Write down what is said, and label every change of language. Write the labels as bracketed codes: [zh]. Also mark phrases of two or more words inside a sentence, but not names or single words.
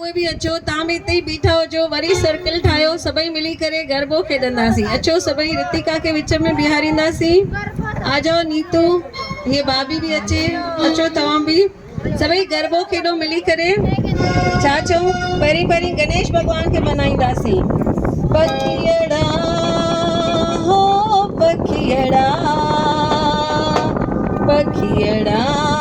[sd] अचो तव्हां बि हिते ई बीठा हुजो वरी सर्कल ठाहियो सभई मिली करे गरबो खेॾंदासीं अचो सभई रितिका खे विच में बीहारींदासीं [hi] आ जाओ [sd] नीतू [hi] ये भाभी भी [sd] अचे अचो तव्हां बि सभई गरबो खेॾो मिली करे छा चऊं पहिरीं पहिरीं गणेश भॻवान खे मनाईंदासीं पखियड़ा हो पखियड़ा पखियड़ा